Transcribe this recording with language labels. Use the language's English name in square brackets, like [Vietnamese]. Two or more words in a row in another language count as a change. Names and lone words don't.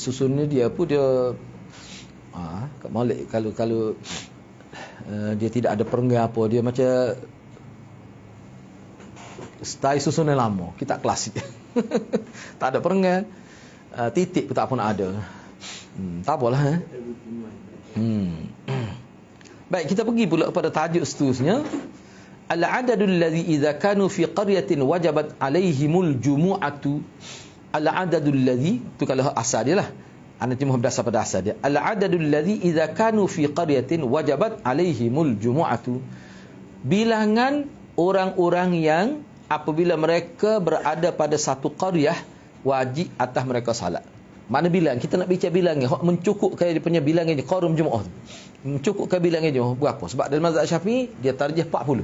[Malay] Susunnya dia pun dia kat Malik, kalau dia tidak ada perenggan apa, dia macam style susunan lama, kita klasik. Tak ada perenggan, titik pun tak pun ada. Tak apalah. Baik, kita pergi pula kepada tajuk seterusnya. [Arabic] العدد الذي إذا كانوا في قرية وجبت عليهم الجمعة. العدد الذي, [Malay] tu kalau asal dia lah. Ana cuma berdasar pada asal dia. [Arabic] العدد الذي إذا كانوا في قرية وجبت عليهم الجمعة. [Malay] Bilangan orang-orang yang apabila mereka berada pada satu qaryah, wajib atas mereka salat. Mana bilang? Kita nak bicara bilangnya, mencukupkan dia punya bilangnya qarum Jumaat tu. Mencukupkan bilangnya Jumaat berapa? Sebab dalam mazhab Syafi'i dia tarjih 40.